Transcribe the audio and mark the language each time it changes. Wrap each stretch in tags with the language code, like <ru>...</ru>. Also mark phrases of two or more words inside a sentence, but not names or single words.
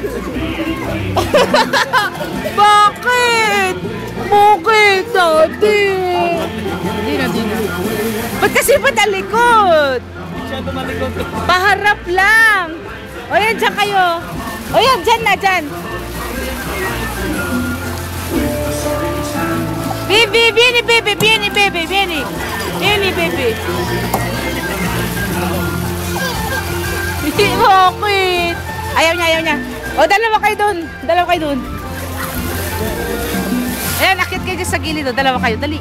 <tl>Bakit? Bakit, Daddy? Di na. Ba't kasi patalikod? Paharap lang. O yan, dyan kayo. O yan, dyan na, dyan.</tl> <it>Vieni, baby, vieni, baby, vieni. Vieni,</it> <tl>baby. Bakit? Ayaw niya. O, dalawa kayo dun. Ayan, akit kayo sa gilid. O, dalawa kayo. Dali.</tl>